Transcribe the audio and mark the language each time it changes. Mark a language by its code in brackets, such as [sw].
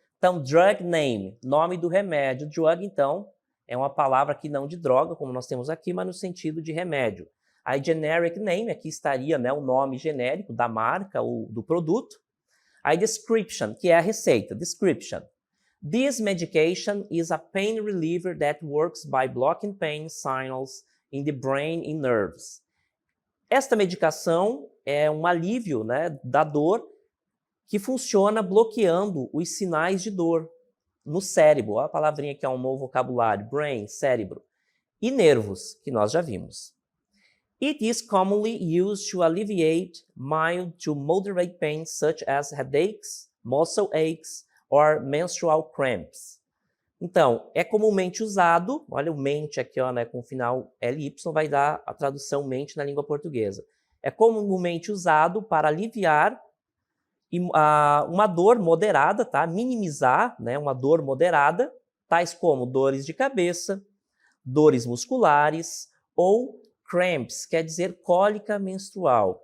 [pt] Então, drug name, nome do remédio. Drug, então, é uma palavra que não de droga, como nós temos aqui, mas no sentido de remédio. Aí, generic name, aqui estaria, né, o nome genérico da marca ou do produto. Aí, description, que é a receita. Description. [en] This medication is a pain reliever that works by blocking pain signals in the brain and nerves. [pt] Esta medicação é um alívio, né, da dor que funciona bloqueando os sinais de dor no cérebro. Olha a palavrinha que é um novo vocabulário. Brain, cérebro. E nervos, que nós já vimos. [en] It is commonly used to alleviate mild to moderate pain such as headaches, muscle aches or menstrual cramps. [pt] Então, é comumente usado, olha o mente aqui, ó, né, com o final LY, vai dar a tradução mente na língua portuguesa. É comumente usado para aliviar uma dor moderada, tá? Minimizar, né, uma dor moderada, tais como dores de cabeça, dores musculares ou cramps, quer dizer cólica menstrual.